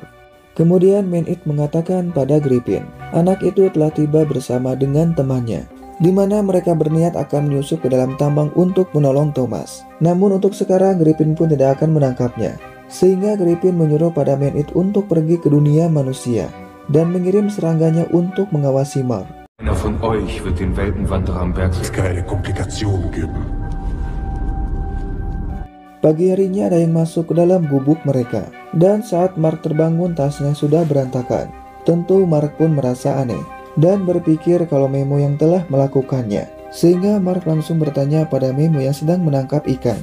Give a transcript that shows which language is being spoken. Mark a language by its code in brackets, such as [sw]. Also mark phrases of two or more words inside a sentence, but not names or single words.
[id] Kemudian Man-It mengatakan pada Griffin, anak itu telah tiba bersama dengan temannya, di mana mereka berniat akan menyusup ke dalam tambang untuk menolong Thomas. Namun untuk sekarang Griffin pun tidak akan menangkapnya, sehingga Griffin menyuruh pada Man-It untuk pergi ke dunia manusia dan mengirim serangganya untuk mengawasi Mark. [de] Einer von euch wird den Weltenwanderer am Berg Keine Komplikationen geben. [id] Pagi harinya ada yang masuk ke dalam gubuk mereka, dan saat Mark terbangun tasnya sudah berantakan. Tentu Mark pun merasa aneh dan berpikir kalau Memo yang telah melakukannya, sehingga Mark langsung bertanya pada Memo yang sedang menangkap ikan.